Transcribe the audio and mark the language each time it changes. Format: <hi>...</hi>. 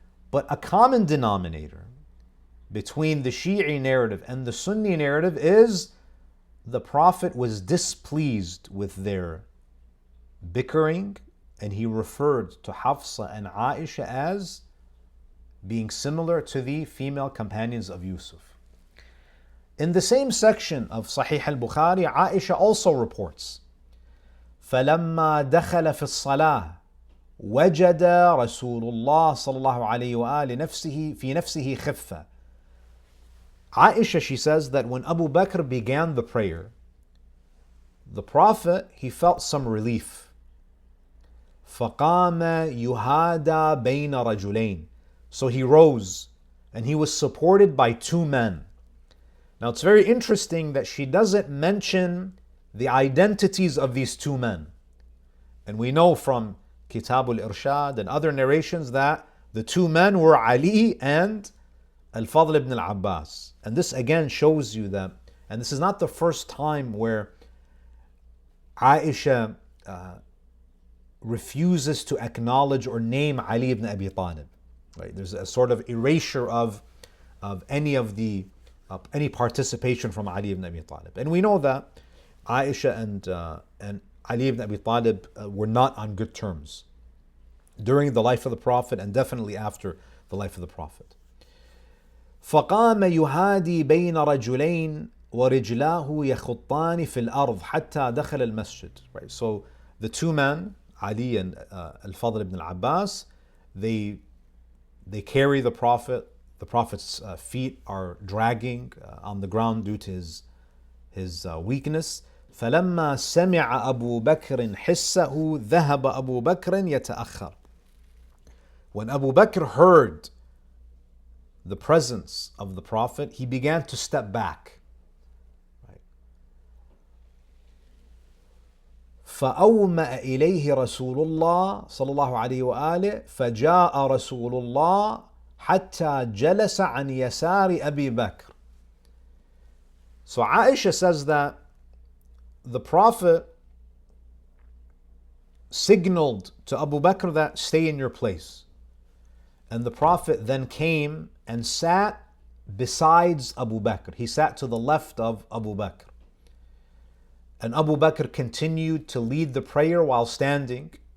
<en>But a common denominator between the Shi'i narrative and the Sunni narrative is the Prophet was displeased with their bickering, and he referred to Hafsa and Aisha as being similar to the female companions of Yusuf. In the same section of Sahih al-Bukhari, Aisha also reports,</en> <ar>فَلَمَّا دَخَلَ فِي الصَّلَاةِ وَجَدَ رَسُولُ اللَّهِ صَلَّى اللَّهُ عَلَيْهِ وَآلِهِ فِي نَفْسِهِ خِفَّةً.</ar> <en>Aisha, she says that when Abu Bakr began the prayer, the Prophet, he felt some relief.</en> <ar>فَقَامَ يُهَادَى بَيْنَ رَجُلَيْنِ.</ar> <en>So he rose and he was supported by two men. Now it's very interesting that she doesn't mention the identities of these two men. And we know from Kitab al-Irshad and other narrations that the two men were Ali and Al-Fadl ibn al-Abbas. And this again shows you that, and this is not the first time where Aisha refuses to acknowledge or name Ali ibn Abi Talib. Right? There's a sort of erasure of any of the any participation from Ali ibn Abi Talib. And we know that Aisha and Ali ibn Abi Talib were not on good terms during the life of the Prophet and definitely after the life of the Prophet.</en> <ar>فقام يهادي بين رجلين ورجلاه يخطان في الأرض حتى دخل المسجد.</ar> <en>Right. So the two men, Ali and Al-Fadl ibn al-Abbas, they carry the Prophet. The Prophet's feet are dragging on the ground due to his weakness.</en> <ar>فلما سمع أبو بكر حسه ذهب أبو بكر يتأخر.</ar> <en>When Abu Bakr heard the presence of the Prophet, he began to step back. Right.</en> <ar>فأومأ إليه رسول الله صلى الله عليه وآله فجاء رسول الله حتى جلس عن يسار أبي بكر.</ar> <en>So Aisha says that the Prophet signaled to Abu Bakr that stay in your place. And the Prophet then came and sat besides Abu Bakr. He sat to the left of Abu Bakr. And Abu Bakr continued to lead the prayer while standing.</en>